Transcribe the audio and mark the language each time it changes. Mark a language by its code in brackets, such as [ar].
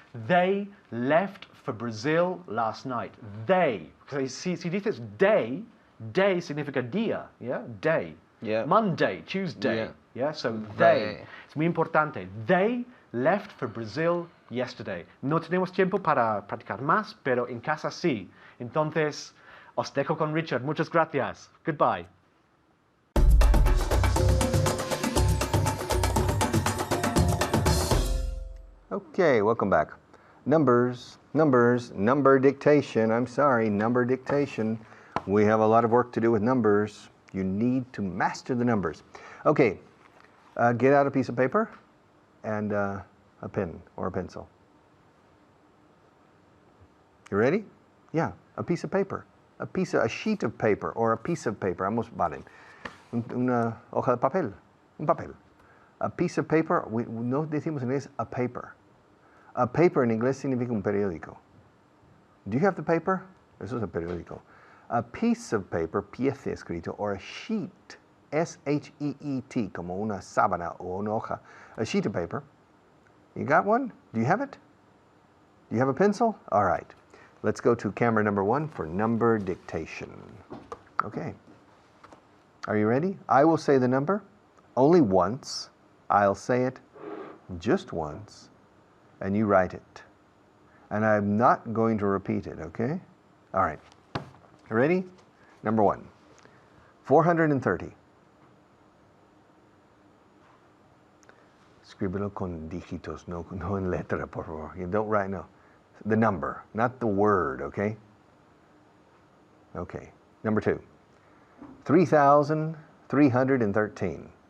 [en] They left for Brazil last night. [es] They. Si dices day significa día, yeah? Day. [en] Yeah. Monday, Tuesday. Yeah, so they. [es] Es muy importante. [en] They left for Brazil yesterday. [es] No tenemos tiempo para practicar más, pero en casa sí. Entonces, os dejo con Richard. Muchas gracias. Goodbye. [en] Okay, welcome back. Number dictation. I'm sorry, number dictation. We have a lot of work to do with numbers. You need to master the numbers. Okay, get out a piece of paper and a pen or a pencil. You ready? Yeah, a piece of paper. A sheet of paper or a piece of paper. [es] Ambos valen. Una hoja de papel. Un papel. [en] A piece of paper, [es] no decimos en inglés a paper. A paper en inglés significa un periódico. [en] Do you have the paper? [es] Eso es el periódico. [en] A piece of paper, [es] pieza escrito, [en] or a sheet, [es] S-H-E-E-T, como una sábana o una hoja. [en] A sheet of paper. You got one? Do you have it? Do you have a pencil? All right. Let's go to camera number 1 for number dictation. Okay. Are you ready? I will say the number only once. I'll say it just once, and you write it. And I'm not going to repeat it, okay? All right. Ready? Number 1, 430. [es] Escríbelo con dígitos, no en letra, por favor. [en] You don't write, no. The number, not the word, okay? Okay. Number 2, 3,313.